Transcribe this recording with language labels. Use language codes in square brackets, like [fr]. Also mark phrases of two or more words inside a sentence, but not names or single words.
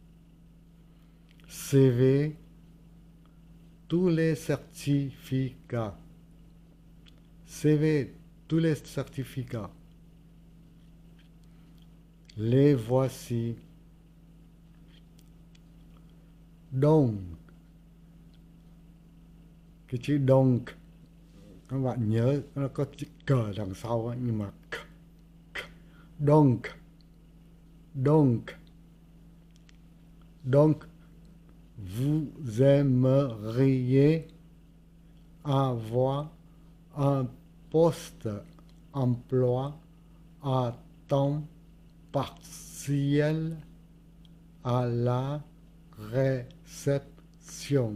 [fr] CV, tous les certificats. CV, tous les certificats. Les voici. Donc, [vi] cái chữ donc các bạn nhớ nó có chữ cờ đằng sau ấy, nhưng mà [fr] donc, donc, donc, vous aimeriez avoir un poste emploi à temps partiel à la réception.